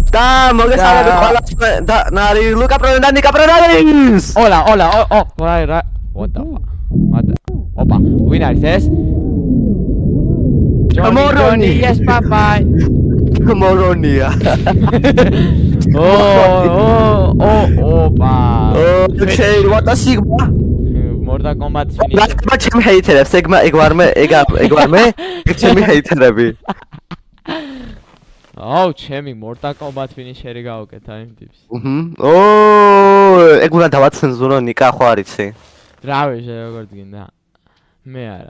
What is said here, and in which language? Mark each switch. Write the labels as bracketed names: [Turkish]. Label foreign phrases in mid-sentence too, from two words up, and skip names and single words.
[Georgian] და მოგესალმებით ყველას და ნარი ლუკა პროვენ და ნიკა პროვენის. [English] Hola, what the fuck? [Georgian] Opa, win არის ეს? [English] Johnny, yes, bye. [Georgian] მორონია. Opa. [English] Okay, what a sigma. Mortal Kombat finish. [Georgian] რა ჩემი ჰეითერებს, ეგ ვარმე, ეგ ჩემი ჰეითერები. ჩემი Mortal Kombat finish-ერი გავუკეთა იმ ტიპს. ეგ უნდა დავაცენზურო ნიკა ხო არიცი? რავი, როგორ გინდა? მე არა.